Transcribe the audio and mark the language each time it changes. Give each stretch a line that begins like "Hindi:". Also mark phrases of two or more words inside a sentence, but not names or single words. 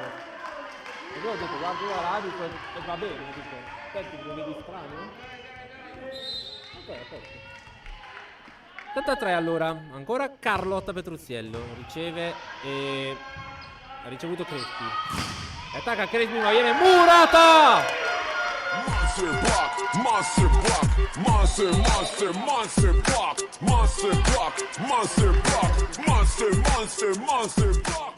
Italian: E io ho detto guardo la radio e va bene, dico. Senti, mi vedi strano? Ok, perfetto. 73 allora. Ancora Carlotta Petrucciello. Riceve e ha ricevuto Crespi. E attacca Crespi, ma viene Murata!
English: Monster block, monster block, monster, monster, monster block, monster block, monster block, monster, monster, monster block.